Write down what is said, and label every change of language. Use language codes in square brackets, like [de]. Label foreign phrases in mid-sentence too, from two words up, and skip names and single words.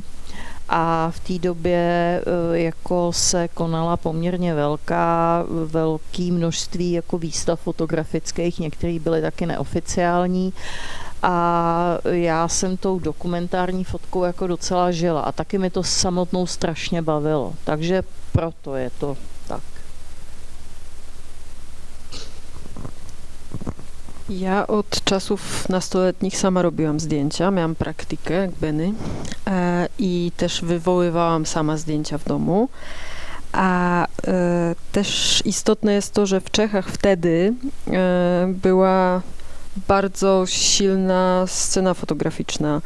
[cs] A v té době jako se konala poměrně velké množství jako výstav fotografických, některé byly taky neoficiální. A já jsem tou dokumentární fotkou jako docela žila a taky mi to samotnou strašně bavilo. Takže proto je to tak. [pl] Ja od czasów nastoletnich sama robiłam zdjęcia, miałam praktykę jak Benny i też wywoływałam sama zdjęcia w domu. A też istotne jest to, że w Czechach wtedy była bardzo silna scena fotograficzna.